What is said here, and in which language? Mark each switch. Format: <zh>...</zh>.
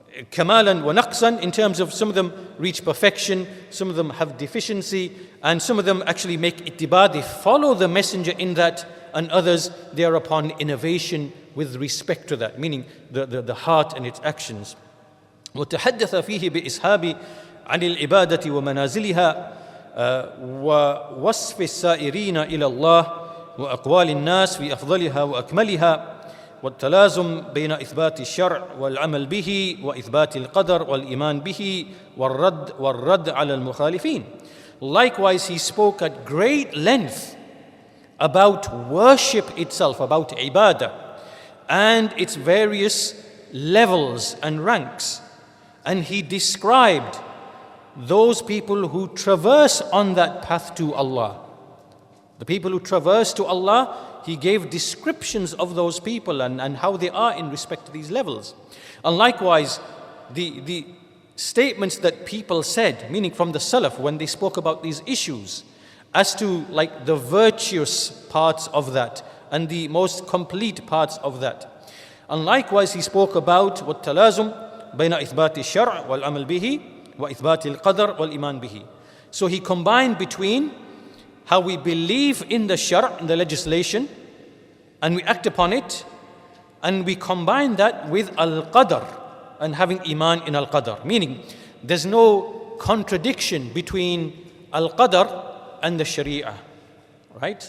<ar>Kamalan wa naqsan,</ar> <en>in terms of some of them reach perfection, some of them have deficiency, and some of them actually make ittiba, they follow the messenger in that, and others they are upon innovation with respect to that, meaning the heart and its actions.</en> <ar>وتحدث فيه بإسهاب عن العبادة ومنازلها ووصف السائرين إلى الله وأقوال الناس في أفضلها وأكملها والتلازم بين إثبات الشرع والعمل به وإثبات القدر والإيمان به والرد على المخالفين.</ar> <en>Likewise, he spoke at great length about worship itself, about ibadah and its various levels and ranks. And he described those people who traverse on that path to Allah. The people who traverse to Allah, he gave descriptions of those people and how they are in respect to these levels. And likewise, the statements that people said, meaning from the Salaf, when they spoke about these issues, as to like the virtuous parts of that and the most complete parts of that. And likewise, he spoke about</en> <ar>والتلازم بين إثبات الشرع والعمل به وإثبات القدر والإيمان به.</ar> <en>So he combined between how we believe in the shar', in the legislation, and we act upon it, and we combine that with al-qadr and having iman in al-qadr, meaning there's no contradiction between al-qadr and the sharia, right?</en>